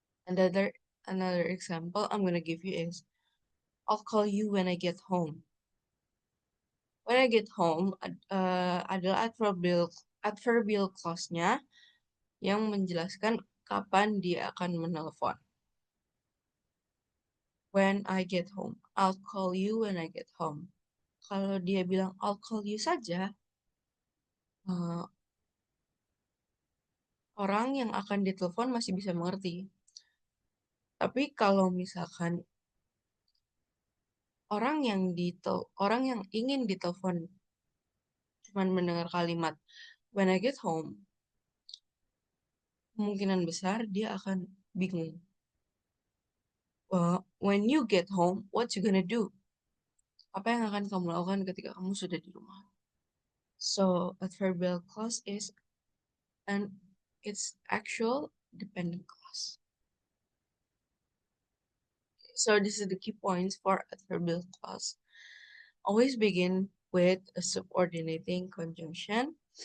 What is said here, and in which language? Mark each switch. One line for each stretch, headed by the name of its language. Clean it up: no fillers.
English: Another example I'm gonna give you is I'll call you when I get home. When I get home
Indonesian: adalah adverbial clause-nya yang menjelaskan kapan dia akan menelpon. When I get home, I'll call you when I get home. Kalau dia bilang
English: I'll call you
Indonesian: saja, orang yang akan ditelepon masih bisa mengerti. Tapi kalau misalkan orang yang ingin ditelepon cuman mendengar kalimat
English: when I get home,
Indonesian: kemungkinan besar dia akan bingung.
English: When you get home, what you gonna do?
Indonesian: Apa yang akan kamu lakukan ketika kamu sudah di rumah?
English: So, adverbial clause is its actual dependent clause. So this is the key points for adverbial clause. Always begin with a subordinating conjunction.